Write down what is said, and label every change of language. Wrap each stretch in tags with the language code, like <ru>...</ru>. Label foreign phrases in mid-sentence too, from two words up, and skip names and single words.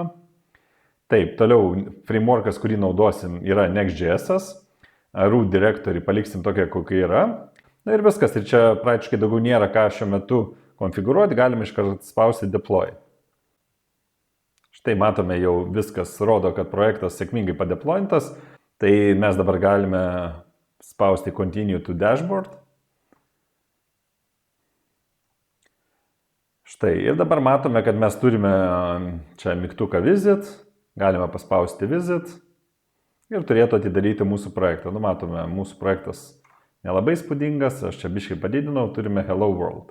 <lt>Taip, toliau frameworkas, kurį naudosim, yra Next.js,</lt> <en>root directory</en> <lt>paliksim tokia, kokia yra. Ir viskas, ir čia praktiškai daugiau nėra ką šiuo metu konfigūruoti, galime iškart spausti deploy. Štai matome jau viskas rodo, kad projektas sėkmingai padeployintas, tai mes dabar galime spausti</lt> <en>continue to dashboard.</en> <lt>Štai, ir dabar matome, kad mes turime čia mygtuką visit, galime paspausti visit ir turėtų atidaryti mūsų projektą. Matome, mūsų projektas nelabai spūdingas, aš čia biškai padidinau, turime</lt> <en>Hello World.</en>